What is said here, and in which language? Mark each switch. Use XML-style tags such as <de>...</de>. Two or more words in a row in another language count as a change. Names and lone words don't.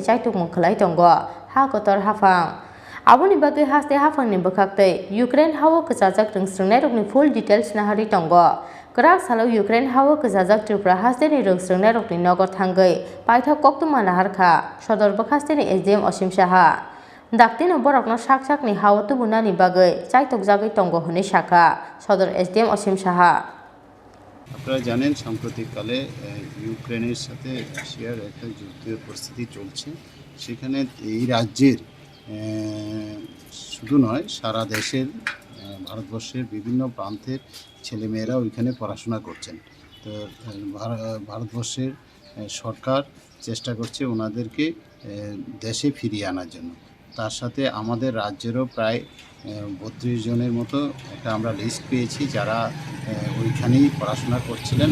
<trp>chaitokmung khlai tongo ha kotor hafang aboni bagwi haste hafangni bwkhaktwi Ukraine hao kwchajak Rwngswrwngnairokni</trp> <en>full details</en> <trp>nahari tongo Khorang salo Ukraine hao kwchajak Tripura Hasteni Rwngswrwngnairokni Nogo Thangwi Paithak Koktwma Naharkha Sadar Hasteni SDM Osim Saha Daktino borokno sak-sakni hao tubunani bagwi chaitokjagwi tongo hinui saka Sadar SDM Osim Saha</trp> <bn>আপনারা জানেন সাম্প্রতিককালে ইউক্রেনের সাথে রাশিয়ার একটা যুদ্ধের পরিস্থিতি চলছে সেখানে এই রাজ্যের শুধু নয় সারা দেশের ভারতবর্ষের বিভিন্ন প্রান্তের ছেলেমেয়েরা ওইখানে পড়াশোনা করছেন তো ভারতবর্ষের সরকার চেষ্টা করছে ওনাদেরকে দেশে ফিরিয়ে আনার জন্য তার সাথে আমাদের রাজ্যেরও প্রায় 32 জনের মতো একটা আমরা লিস্ট পেয়েছি যারা ওইখানেই পড়াশোনা করছিলেন</bn>